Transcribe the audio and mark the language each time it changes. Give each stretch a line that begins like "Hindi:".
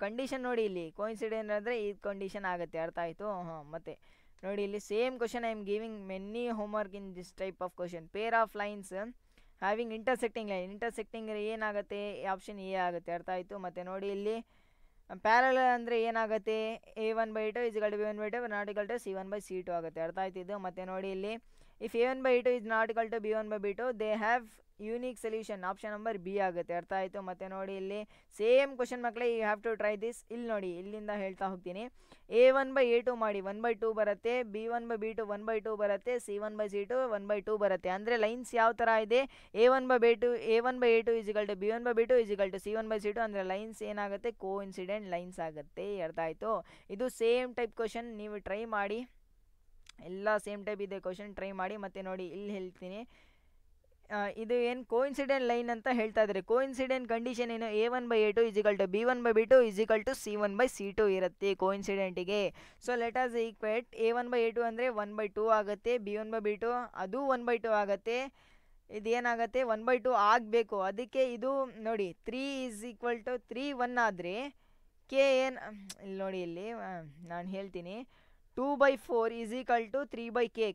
Kannada: Condition ನೋಡಿ ಇಲ್ಲಿ, coincident ಅಂದರೆ ಈ ಕಂಡೀಷನ್ ಆಗುತ್ತೆ. ಅರ್ಥ ಆಯಿತು? ಮತ್ತು ನೋಡಿ ಇಲ್ಲಿ
English: Same question I am giving many homework in this type of question. Pair of lines having intersecting line, intersecting
Kannada: ಏನಾಗುತ್ತೆ?
English: option A
Kannada: ಆಗುತ್ತೆ. ಅರ್ಥ ಆಯಿತು? ಮತ್ತು ನೋಡಿ ಇಲ್ಲಿ ಪ್ಯಾರಲಲ್ ಅಂದರೆ ಏನಾಗುತ್ತೆ?
English: A1/A2 is equal to B1/B2 not equal to C1/C2
Kannada: ಆಗುತ್ತೆ. ಅರ್ಥ ಆಯ್ತಿದ್ದು? ಮತ್ತು ನೋಡಿ ಇಲ್ಲಿ
English: if A1/A2 is not equal to B1/B2 they have unique solution,
Kannada: option number B ಆಗುತ್ತೆ. ಅರ್ಥ ಆಯಿತು? ಮತ್ತು ನೋಡಿ ಇಲ್ಲಿ ಸೇಮ್ ಕ್ವಶನ್ ಮಕ್ಕಳೇ,
English: You have to try this.
Kannada: ಇಲ್ಲಿ ನೋಡಿ, ಇಲ್ಲಿಂದ ಹೇಳ್ತಾ ಹೋಗ್ತೀನಿ. A1/A2 ಮಾಡಿ 1/2 ಬರುತ್ತೆ, B1/B2 1/2 ಬರುತ್ತೆ, C1/C2 1/2 ಬರುತ್ತೆ. ಅಂದರೆ ಲೈನ್ಸ್ ಯಾವ ಥರ ಇದೆ?
English: A1/A2 is equal to B1/B2 is equal to C1/C2,
Kannada: ಅಂದರೆ ಲೈನ್ಸ್ ಏನಾಗುತ್ತೆ? ಕೋಇನ್ಸಿಡೆಂಟ್ ಲೈನ್ಸ್ ಆಗುತ್ತೆ. ಅರ್ಥ ಆಯಿತು? ಇದು ಸೇಮ್ ಟೈಪ್ ಕ್ವಶನ್, ನೀವು ಟ್ರೈ ಮಾಡಿ. ಎಲ್ಲ ಸೇಮ್ ಟೈಪ್ ಇದೆ ಕ್ವಶನ್, ಟ್ರೈ ಮಾಡಿ. ಮತ್ತು ನೋಡಿ ಇಲ್ಲಿ ಹೇಳ್ತೀನಿ, ಇದು ಏನು ಕೋಇನ್ಸಿಡೆಂಟ್ ಲೈನ್ ಅಂತ ಹೇಳ್ತಾ ಇದ್ದಾರೆ. ಕೋಇನ್ಸಿಡೆಂಟ್ ಕಂಡೀಷನ್ ಏನು?
English: A1/A2 is equal to B1/B2 is equal to C1/C2
Kannada: ಇರುತ್ತೆ ಕೋಇನ್ಸಿಡೆಂಟಿಗೆ.
English: so let us equate A1/A2
Kannada: ಅಂದರೆ 1/2 ಆಗುತ್ತೆ,
English: B1/B2
Kannada: ಅದು 1/2 ಆಗುತ್ತೆ. ಇದೇನಾಗುತ್ತೆ? 1/2 ಆಗಬೇಕು. ಅದಕ್ಕೆ ಇದು ನೋಡಿ
English: 3 is equal to 3
Kannada: 1 ಆದರೆ K ಏನು? ಇಲ್ಲಿ ನೋಡಿ, ಇಲ್ಲಿ ನಾನು ಹೇಳ್ತೀನಿ,
English: 2/4 is equal to 3/K.